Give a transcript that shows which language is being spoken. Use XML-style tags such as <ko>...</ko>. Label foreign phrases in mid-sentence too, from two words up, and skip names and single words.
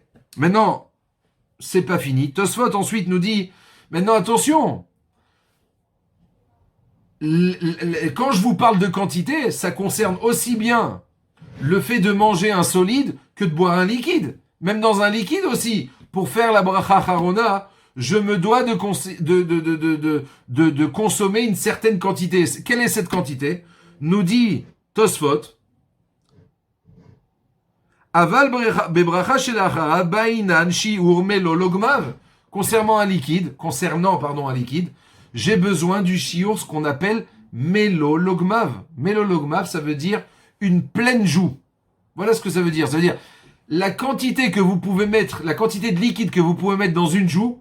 <fr>Maintenant, c'est pas fini. Tosfot ensuite nous dit, maintenant attention, quand je vous parle de quantité, ça concerne aussi bien le fait de manger un solide que de boire un liquide. Même dans un liquide aussi, pour faire la</fr> <he>ברכה אחרונה,</he> <fr>je me dois de consommer une certaine quantité. Quelle est cette quantité? Nous dit</fr> <he>Tosfot, אבל בברכה שלאחריה בעינן שיעור מלא לוגמיו.</he> <fr>Concernant un liquide, j'ai besoin du shiur, ce qu'on appelle</fr> <he>מלא לוגמיו. מלא לוגמיו,</he> <fr>ça veut dire une pleine joue. Voilà ce que ça veut dire. Ça veut dire la quantité que vous pouvez mettre, la quantité de liquide que vous pouvez mettre dans une joue.</fr>